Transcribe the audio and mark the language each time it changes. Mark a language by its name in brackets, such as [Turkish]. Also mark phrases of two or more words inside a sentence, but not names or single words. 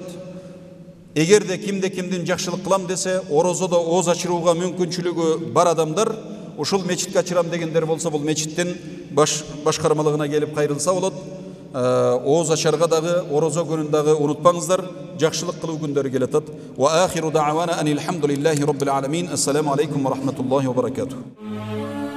[Kyrgyz] Эгерде кимдин жакшылык кылам десе, орозодо ооз ачырууга мүмкүнчүлүгү бар адамдар ушул мечитке ачырам дегендер болсо, бул мечиттин башкармалыгына келип кайрылса болот. Ооз ачарга дагы, орозо күнүн дагы унутпаңыздар. Жакшылык кылуу күндөрү келатат. [Arabic] وآخر دعوانا أن الحمد لله رب العالمين. السلام عليكم ورحمة الله وبركاته.